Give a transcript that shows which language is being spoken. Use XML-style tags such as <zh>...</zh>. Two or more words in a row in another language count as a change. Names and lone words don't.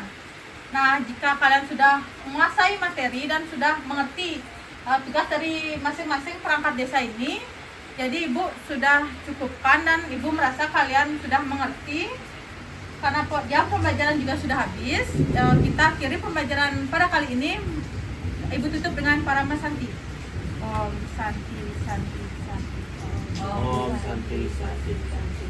<id>Nah, jika kalian sudah menguasai materi dan sudah mengerti tugas dari masing-masing perangkat desa ini, jadi Ibu sudah cukupkan dan Ibu merasa kalian sudah mengerti. Karena jam pembelajaran juga sudah habis, kita akhiri pembelajaran pada kali ini. Ibu tutup dengan Parama Santi.</id> <sa>Om Santi Santi Santi. Om Santi Santi.</sa>